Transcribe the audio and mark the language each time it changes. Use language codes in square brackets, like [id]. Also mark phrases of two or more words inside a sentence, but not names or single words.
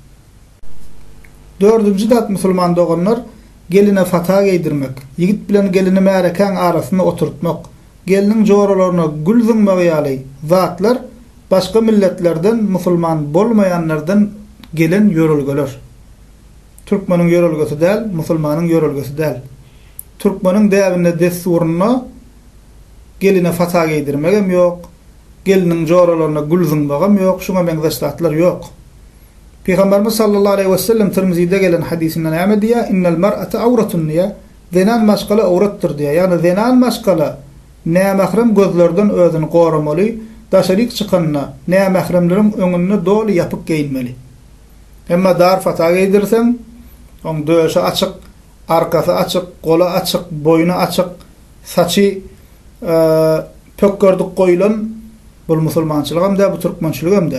[tk] Dördüncü dat musulman doganlar geline fata giydirmek, yigit bilen gelini märekäň arasyna oturtmak, geliniň joralaryna gül zıňmagy zatlar başga milletlerden musulman bolmaýanlardan gelen yorulgular. Türkmeniň yorulgusy däl, musulmanyň yorulgusy däl. Türkmeniň däwinde desturuny geline fata giydirmegem ýok. Geliniň joralaryna gül zıňmagam ýok, şuňa benzer zatlar ýok. Peygamberimiz [ar] صلى الله عليه وسلم [tk] Tirmizi'de gelen hadisinden näme diýär? [ar] إن المرأة عورة [tk] diýär. Zenan maşgala awratdyr diýär. Ýani zenan maşgala nämahrem gözlerden özüni goramaly, daşaryk çykanna nämahremleriň öňünde doly ýapyk giyinmeli. Emma dar fata giydirsen, oň döşe açyk, arkasy açyk, gola açyk, boynu açyk, saçy pökkördik goýulan bu musulmançylygam da, bu türkmençiligam da.